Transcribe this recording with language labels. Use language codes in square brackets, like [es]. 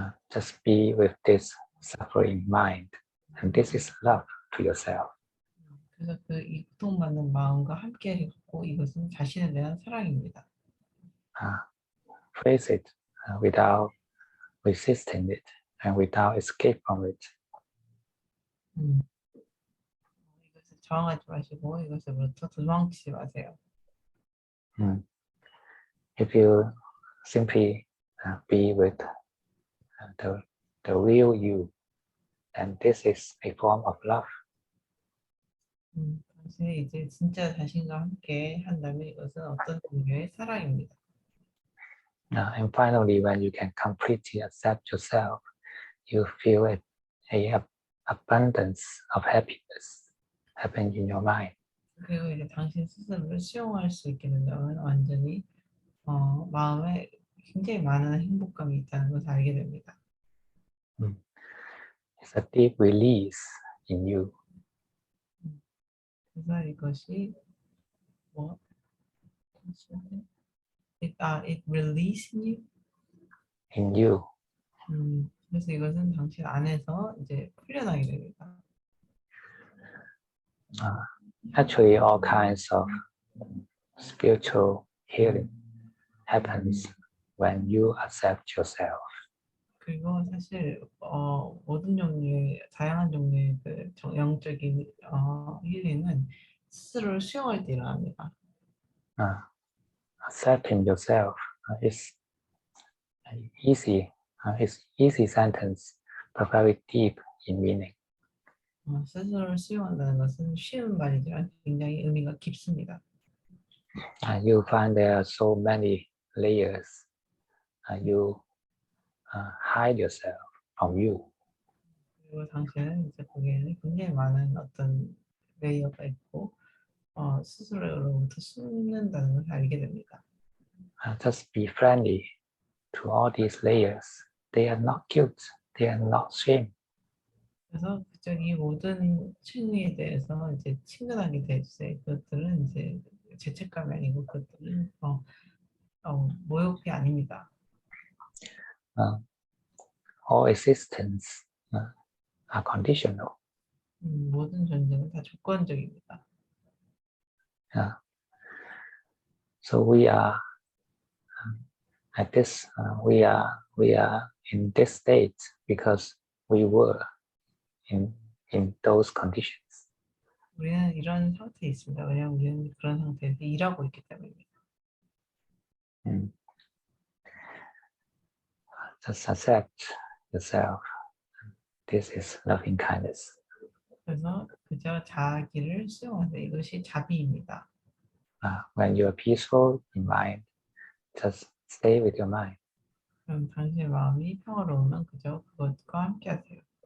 [en] Just be with this suffering mind, and this is love to yourself. [ko] 그래서 이 고통받는 마음과 함께 갖고 이것은 자신에 대한 사랑입니다. [en] Face it without resisting it and without escape from it. [ko] 이것을 저항하지 마시고 이것으로부터 도망치지 마세요. [en] If you simply be with the real you, then this is a form of love. [ko] 당신이 이제 진짜 자신과 함께 한다면 이것은 어떤 종류의 사랑입니다. [en] And finally, when you can completely accept yourself, you feel a abundance of happiness happen in your mind. [ko] 그리고 이제 당신 스스로를 수용할 수 있게 된다면 완전히 마음에 굉장히 많은 행복감이 있다는 것을 알게 됩니다. [en] It's a deep release in you. [ko] 그래서 이것이 [en] it release you. In you. [ko] 그래서 이것은 당신 안에서 이제 풀려나게 됩니다. [en] Actually, all kinds of spiritual healing happens when you accept yourself. [ko] 그리고 사실 모든 종류의 다양한 종류의 그 영적인 힐링은 스스로를 수용할 때 일어납니다. [en] Accepting yourself is easy. It's easy sentence, but very deep in meaning. [ko] 스스로를 수용한다는 것은 쉬운 말이지만 굉장히 의미가 깊습니다. [en] You find there are so many layers. You hide yourself from you. [ko] 그리고 당신은 이제 거기에는 굉장히 많은 어떤 레이어가 있고 스스로로부터 숨는다는 것을 알게 됩니다. [en] Just be friendly to all these layers. They are not guilt. They are not shame. [ko] 그래서 그쪽 이 모든 층위에 대해서 이제 친근하게 대해주세요. 그것들은 이제 죄책감이 아니고 그것들은 모욕이 아닙니다. [en] All existence are conditional. [ko] 모든 존재는 다 조건적입니다. [en] So we are at this. We are in this state because we were in those conditions. [ko] 우리는 이런 상태에 있습니다. 왜냐하면 우리는 그런 상태에서 일하고 있기 때문입니다. [en] Just accept yourself. This is loving kindness. [ko] 그래서 그저 자기를 수용하세요. 이것이 자비입니다. [en] When you are peaceful in mind, just stay with your mind. [ko] 그럼 당신의 마음이 평화로우면 그저 그것과 함께하세요.